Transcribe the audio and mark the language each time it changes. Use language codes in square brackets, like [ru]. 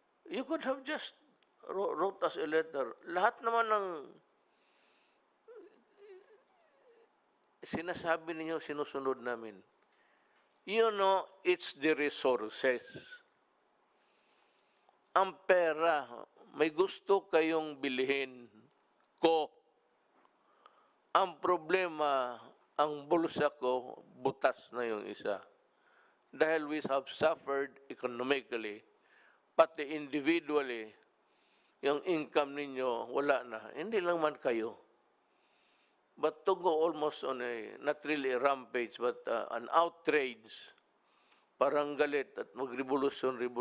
[en] You could have just wrote us a letter. [tl] Lahat naman ng sinasabi ninyo, sinusunod namin. [en] You know, it's the resources. [tl] Ang pera, may gusto kayong bilhin ko. Ang problema, ang bulsa ko, butas na yung isa. Dahil [en] we have suffered economically, [tl] pati individually, yung income ninyo, wala na. Hindi lang man kayo. [en] But to go almost on a, not really a rampage, but an outrage, [tl] parang galit at mag-revolution.